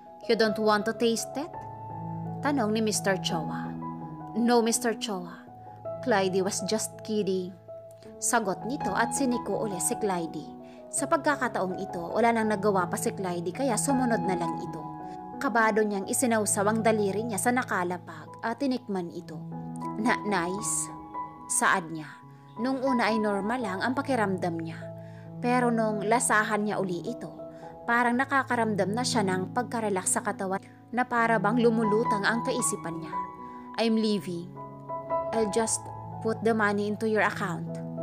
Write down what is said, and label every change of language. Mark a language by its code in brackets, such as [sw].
[en] You don't want to taste it? [tl] Tanong ni Mr. Chowa. [en] No, Mr. Chowa. Clyde was just kidding. [tl] Sagot nito at siniko uli si Clyde. Sa pagkakataong ito, wala nang nagawa pa si Clyde kaya sumunod na lang ito. Kabado niyang isinawsaw ang daliri niya sa nakalapag at tinikman ito. Nice, saad niya. Nung una ay normal lang ang pakiramdam niya. Pero nung lasahan niya uli ito, parang nakakaramdam na siya ng pagkarelax sa katawan na para bang lumulutang ang kaisipan niya. [en] I'm leaving. I'll just put the money into your account.